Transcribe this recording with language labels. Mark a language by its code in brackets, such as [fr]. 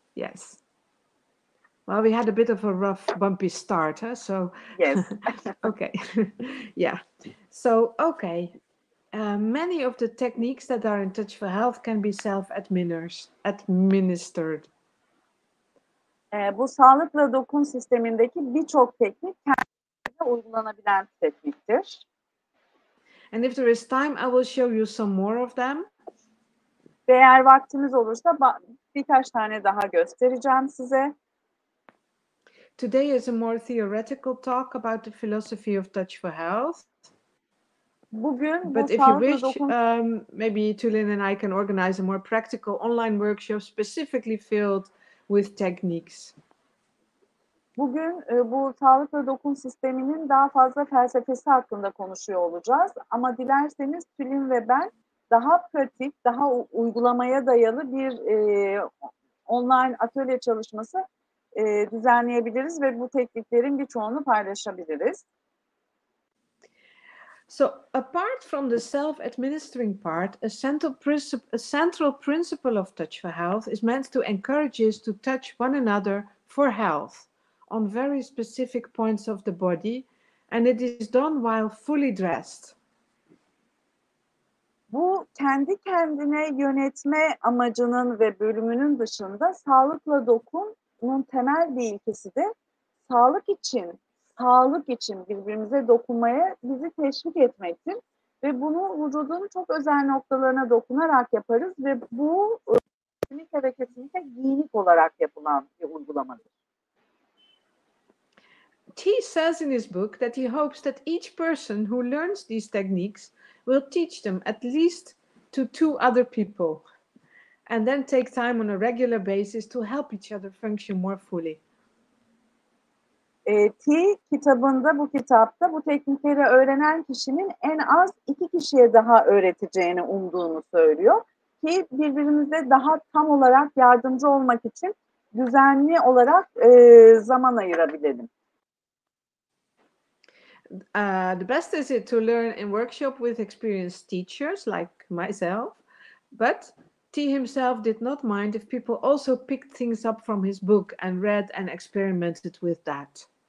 [en] Yes. Well, we had a bit of a rough, bumpy start, huh? So Yes. okay. Yeah. So, okay. Many of the techniques that are in Touch for Health can be self-administered. [tr] Bu sağlıkla dokun sistemindeki birçok teknik kendine uygulanabilen tekniktir. [en] And if there is time, I will show you some more of them. [tr] Ve eğer vaktimiz olursa birkaç tane daha göstereceğim size. [en] Today is a more theoretical talk about the philosophy of Touch for Health. [tr] Bugün [en] But if you wish, maybe Tülin and I can organize a more practical online workshop specifically filled with techniques. [tr] Bugün bu sağlıkla dokun sisteminin daha fazla felsefesi hakkında konuşuyor olacağız. Ama dilerseniz Tülin ve ben daha pratik, daha uygulamaya dayalı bir online atölye çalışması düzenleyebiliriz ve bu tekniklerin birçoğunu paylaşabiliriz. [en] So, apart from the self-administering part, a central principle of Touch for Health is meant to encourage us to touch one another for health on very specific points of the body, and it is done while fully dressed. [tr] Bu kendi kendine yönetme amacının ve bölümünün dışında sağlıkla dokunun temel bir ilkesi de sağlık için birbirimize dokunmaya bizi teşvik etmektir. Ve bunu vücudun çok özel noktalarına dokunarak yaparız ve bu kesinlikle ve kesinlikle giyinik olarak yapılan bir uygulamadır. [en] T says in his book that he hopes that each person who learns these techniques will teach them at least to 2 other people and then take time on a regular basis to help each other function more fully. [tr] T kitabında, bu kitapta bu teknikleri öğrenen kişinin en az 2 kişiye daha öğreteceğini umduğunu söylüyor ki birbirimize daha tam olarak yardımcı olmak için düzenli olarak zaman ayırabilelim. [en] The best is it to learn in workshop with experienced teachers like myself, but T himself did not mind if people also picked things up from his book and read and experimented with that.